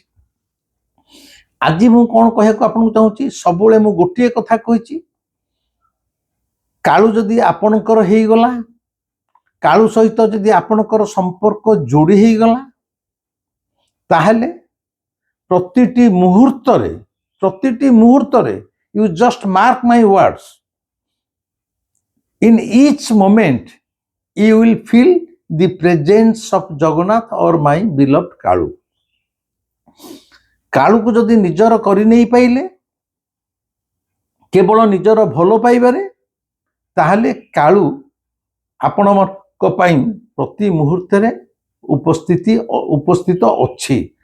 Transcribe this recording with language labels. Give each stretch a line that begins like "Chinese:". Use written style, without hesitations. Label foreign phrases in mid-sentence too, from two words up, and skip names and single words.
Odia: ଆଜି ମୁଁ କ'ଣ କହିବାକୁ ଆପଣଙ୍କୁ ଚାହୁଁଛି, ସବୁବେଳେ ମୁଁ ଗୋଟିଏ କଥା କହିଛି, କାଳୁ ଯଦି ଆପଣଙ୍କର ହେଇଗଲା, କାଳୁ ସହିତ ଯଦି ଆପଣଙ୍କର ସମ୍ପର୍କ ଯୋଡ଼ି ହେଇଗଲା, ତାହେଲେ ପ୍ରତିଟି ମୁହୂର୍ତ୍ତରେ
English: you just mark my words, in each moment you will feel the presence of Jagannath or my beloved Kalu.
Odia: କାଳୁକୁ ଯଦି ନିଜର କରି ନେଇ ପାଇଲେ କେବଳ ନିଜର ଭଲ ପାଇବାରେ, ତାହେଲେ କାଳୁ ଆପଣଙ୍କ ପାଇଁ ପ୍ରତି ମୁହୂର୍ତ୍ତରେ ଉପସ୍ଥିତ ଅଛି।